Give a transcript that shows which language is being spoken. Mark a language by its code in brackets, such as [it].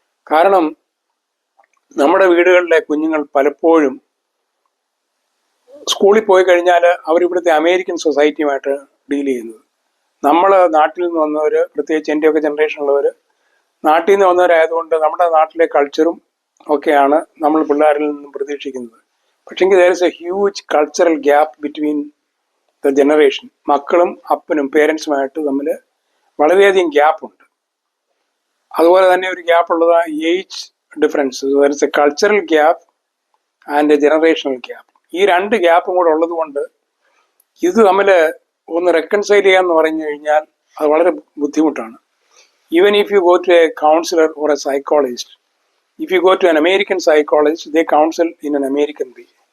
[ml] കാരണം നമ്മുടെ വീടുകളിലെ കുഞ്ഞുങ്ങൾ പലപ്പോഴും സ്കൂളിൽ പോയി കഴിഞ്ഞാൽ അവരിവിടുത്തെ അമേരിക്കൻ സൊസൈറ്റിയുമായിട്ട് ഡീൽ ചെയ്യുന്നത്. നമ്മൾ നാട്ടിൽ നിന്ന് വന്നവർ, പ്രത്യേകിച്ച് എൻ്റെയൊക്കെ ജനറേഷനുള്ളവർ നാട്ടിൽ നിന്ന് വന്നവരായതുകൊണ്ട് നമ്മുടെ നാട്ടിലെ കൾച്ചറും ഒക്കെയാണ് നമ്മൾ പിള്ളേരിൽ നിന്നും പ്രതീക്ഷിക്കുന്നത്. പക്ഷെങ്കിൽ [en] there is a huge cultural gap between the generation. [ml] മക്കളും അപ്പനും പേരൻസുമായിട്ട് തമ്മിൽ വളരെയധികം ഗ്യാപ്പുണ്ട്. അതുപോലെ തന്നെ ഒരു ഗ്യാപ്പുള്ളത് age difference. [en] there is a cultural gap and a generational gap. [ml] ഈ രണ്ട് ഗ്യാപ്പും കൂടെ ഉള്ളത് കൊണ്ട് ഇത് തമ്മിൽ ഒന്ന് റെക്കൺസൈൽ ചെയ്യാന്ന് പറഞ്ഞു കഴിഞ്ഞാൽ അത് വളരെ ബുദ്ധിമുട്ടാണ്. [en] Even if you go to a counselor or a psychologist, if you go to an American psychologist, they counsel in an American way.